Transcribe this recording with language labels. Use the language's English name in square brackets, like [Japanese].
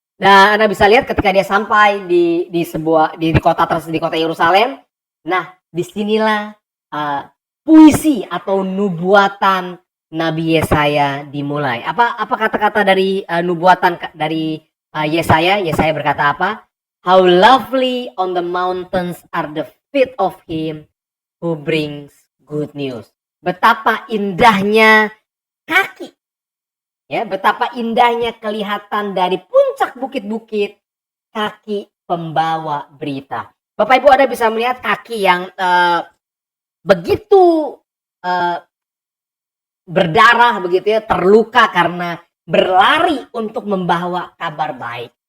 [Indonesian] Nah, Anda bisa lihat ketika dia sampai di kota Yerusalem. Nah, disinilah puisi atau nubuatan Nabi Yesaya dimulai. Apa kata-kata dari nubuatan dari Yesaya? Yesaya berkata apa? [English] How lovely on the mountains are the feet of him who brings good news. [Indonesian] Betapa indahnya kaki, ya, betapa indahnya kelihatan dari puncak bukit-bukit kaki pembawa berita. Bapak Ibu, Anda bisa melihat kaki yang begitu berdarah begitu ya, terluka karena berlari untuk membawa kabar baik.